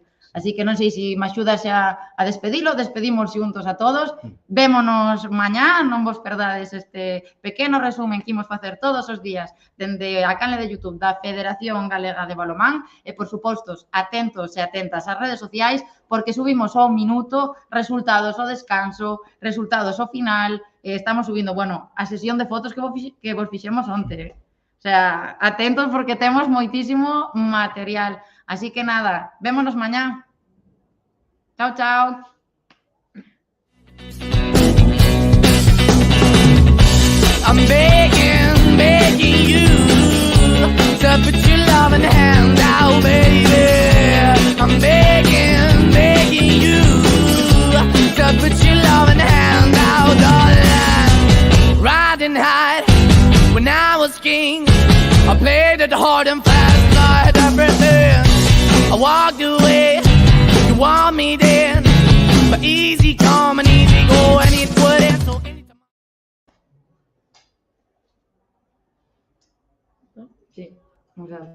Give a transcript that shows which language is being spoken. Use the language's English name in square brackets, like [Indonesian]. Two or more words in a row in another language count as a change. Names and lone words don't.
[Galician] Así que non sei se me axudas a despedilo, despedimos xuntos a todos, vémonos mañá, non vos perdades este pequeno resumen que imos facer todos os días dende a canle de YouTube da Federación Galega de Balonmán e, por supostos, atentos e atentas ás redes sociais porque subimos ao minuto resultados ao descanso, resultados ao final, estamos subindo, bueno, a sesión de fotos que vos fixemos onte. [Spanish] O sea, [Galician] atentos porque temos moitísimo material. Así que nada, vémonos mañá. Chao, chao. [English] I'm begging you to put your loving hand out, baby. I'm begging you to put your loving hand out, darling. Riding high when I was king, I played it hard and fast, I had everything. I walked away, you want me then, but easy come and easy go, and it wouldn't. So anytime. [Spanish] Sí, vamos a ver.